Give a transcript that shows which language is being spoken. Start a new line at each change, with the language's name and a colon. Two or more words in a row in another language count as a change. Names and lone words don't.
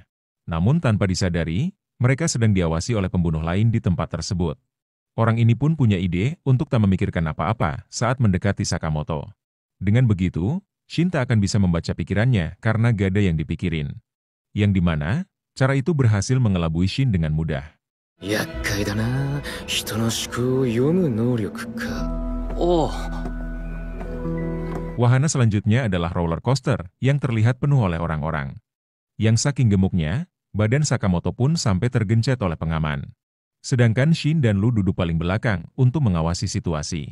Indonesian: Namun tanpa disadari, mereka sedang diawasi oleh pembunuh lain di tempat tersebut. Orang ini pun punya ide untuk tak memikirkan apa-apa saat mendekati Sakamoto. Dengan begitu, Shin tak akan bisa membaca pikirannya karena gak ada yang dipikirin. Yang dimana, cara itu berhasil mengelabui Shin dengan mudah.
Japanese: 厄介だな。人の思考を読む能力か。
Indonesian: Oh, Wahana selanjutnya adalah roller coaster yang terlihat penuh oleh orang-orang. Yang saking gemuknya, badan Sakamoto pun sampai tergencet oleh pengaman. Sedangkan Shin dan Lu duduk paling belakang untuk mengawasi situasi.